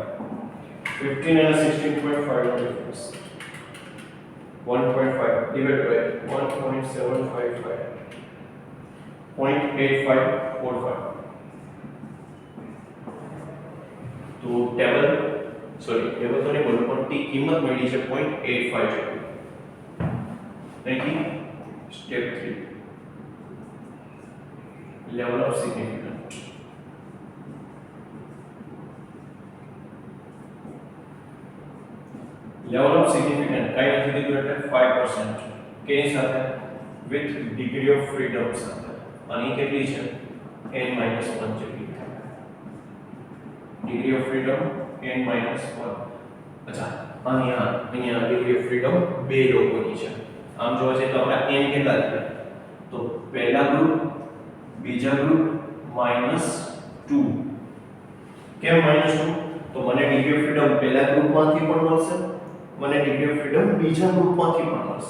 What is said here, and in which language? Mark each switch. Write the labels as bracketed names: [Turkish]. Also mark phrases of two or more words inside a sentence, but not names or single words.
[English] 15 and 16.5 નો ડિફરન્સ 1.5 divided by 1.755 0.8545. [Gujarati] તો ટેબલ તો નહીં બોલું પણ ટી કિંમત મળી છે 0.85 જેટલી. [English] Thank Step 3 level of significance. Level of significance [Gujarati] કઈ નથી દીધું એટલે 5%. કેની સાથે? [English] with degree of freedom સાથે. [Gujarati] અને કેટલી છે? n-1 જેટલી. [English] degree of freedom n-1. [Gujarati] અચ્છા અહીંયા [English] degree of freedom [Gujarati] બે લોકોની છે. આમ જોવા જઈએ તો આપણે n કેટલા છે? તો પહેલા ગ્રુપ, બીજા ગ્રુપ -2. કેમ -2? તો મને [English] degree of freedom [Gujarati] પહેલા ગ્રુપમાંથી પણ મળશે, મને [English] degree of freedom [Gujarati] બીજા ગ્રુપમાંથી પણ મળશે.